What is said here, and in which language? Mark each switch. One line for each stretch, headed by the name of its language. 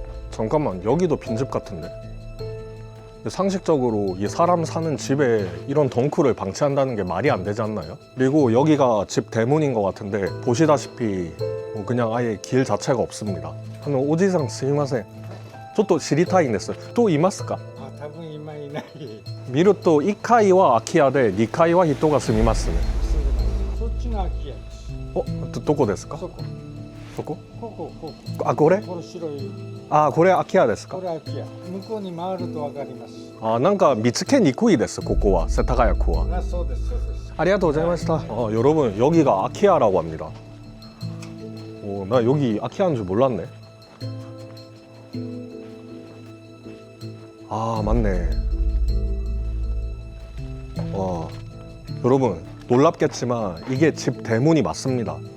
Korean: 잠깐만, 여기도 빈집 같은데? 상식적으로 이 사람 사는 집에 이런 덩크를 방치한다는 게 말이 안 되지 않나요? 그리고 여기가 집 대문인 것 같은데 보시다시피 그냥 아예 길 자체가 없습니다.
Japanese: 오지상 스미마센. ちょっと知りたいんです。と言いますか？多分今いない。見ると1階は空き家で2階は人が住みますね。そっちが空き家です。どこですか？そこ。そこ？ここ。あ、これ？この白い。あ、これ空き家ですか？これ空き家。向こうに回るとわかります。あ、なんか見つけにくいです、ここは、세타가야구は。そうです、そうです。 아리가토 고자이마시타.
Korean: 여러분, 여기가 아키아라고 합니다. 나 여기 아키아인 줄 몰랐네. 아, 맞네. 와, 여러분 놀랍겠지만 이게 집 대문이 맞습니다.